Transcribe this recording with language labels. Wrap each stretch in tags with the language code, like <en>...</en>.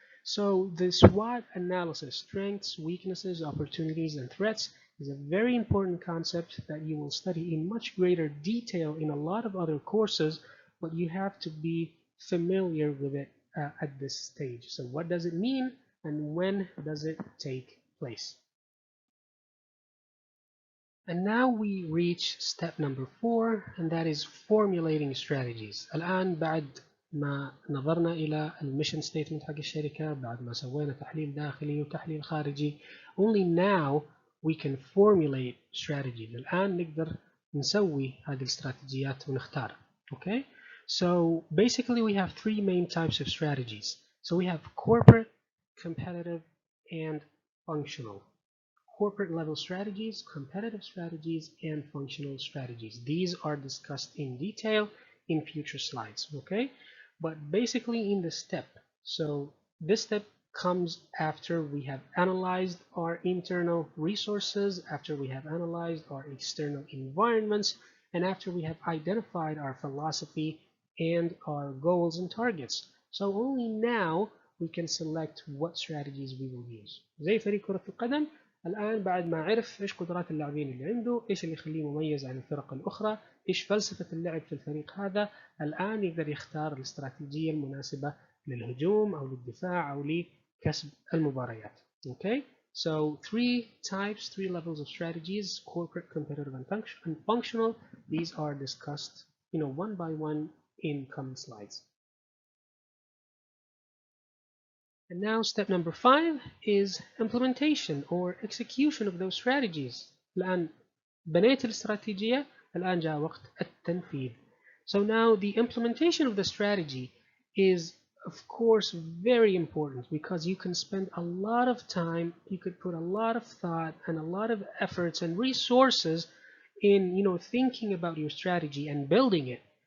<en>So the SWOT analysis, strengths, weaknesses, opportunities, and threats, is a very important concept that you will study in much greater detail in a lot of other courses, but you have to be familiar with it at this stage. So what does it mean, and when does it take place? And now we reach step number 4, and that is formulating strategies.</en> <ar>الآن بعد ما نظرنا إلى الميشن ستيتمنت حق الشركة، بعد ما سوينا تحليل داخلي وتحليل خارجي,</ar> <en>only now we can formulate strategies.</en> <ar>الآن نقدر نسوي هذه الاستراتيجيات ونختار.</ar> <en>Okay? So basically we have 3 main types of strategies. So we have corporate, competitive, and functional. Corporate level strategies, competitive strategies, and functional strategies. These are discussed in detail in future slides, okay? But basically in the step, so this step comes after we have analyzed our internal resources, after we have analyzed our external environments, and after we have identified our philosophy and our goals and targets. So only now we can select what strategies we will use.</en> <ar>زي فريق كرة القدم الآن بعد ما عرف إيش قدرات اللاعبين اللي عنده، إيش اللي يخليه مميز عن الفرق الأخرى، إيش فلسفة اللعب في الفريق هذا، الآن يقدر يختار الاستراتيجية المناسبة للهجوم أو للدفاع أو لكسب المباريات.</ar> <en>Okay, so three levels of strategies: corporate, competitive, and functional. These are discussed, one by one in coming slides. And now step number 5 is implementation or execution of those strategies.</en> <ar>الآن بنيت الاستراتيجية، الآن جاء وقت التنفيذ.</ar> <en>So now the implementation of the strategy is of course very important because you can spend a lot of time, you could put a lot of thought and a lot of efforts and resources in thinking about your strategy and building it.</en>